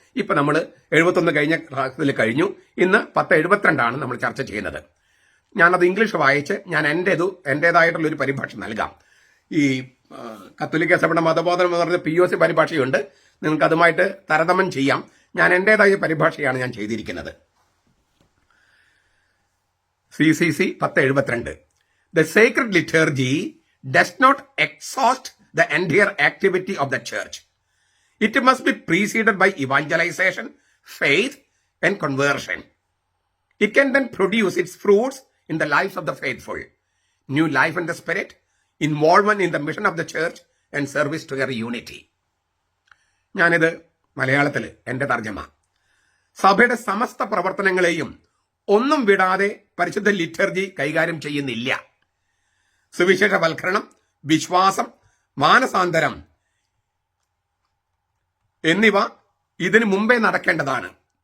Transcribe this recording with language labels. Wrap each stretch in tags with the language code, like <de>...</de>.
<ml>ഇപ്പൊ നമ്മൾ 71 കഴിഞ്ഞ ക്ലാസ്സിൽ കഴിഞ്ഞു. ഇന്ന് 1072 നമ്മൾ ചർച്ച ചെയ്യുന്നത്. ഞാനത് ഇംഗ്ലീഷ് വായിച്ച് ഞാൻ എന്റേതായിട്ടുള്ള ഒരു പരിഭാഷ നൽകാം. ഈ കത്തോലിക്ക സഭയുടെ മതബോധനം എന്ന് പറഞ്ഞ POC പരിഭാഷയുണ്ട്. നിങ്ങൾക്ക് അതുമായിട്ട് താരതമ്യം ചെയ്യാം. ഞാൻ എന്റേതായ പരിഭാഷയാണ് ഞാൻ ചെയ്തിരിക്കുന്നത്.</ml> <en>CCC 1072. The sacred liturgy does not exhaust the entire activity of the church. It must be preceded by evangelization, faith, and conversion. It can then produce its fruits in the lives of the faithful, new life in the spirit, involvement in the mission of the church, and service to their unity.</en> <ml>ഞാനിത് മലയാളത്തിൽ എന്റെ തർജ്ജമ. സഭയുടെ സമസ്ത പ്രവർത്തനങ്ങളെയും ഒന്നും വിടാതെ പരിശുദ്ധ liturgy കൈകാര്യം ചെയ്യുന്നില്ല. സുവിശേഷവൽക്കരണം, വിശ്വാസം, മാനസാന്തരം എന്നിവ ഇതിനു മുമ്പേ നടക്കേണ്ടതാണ്.</ml>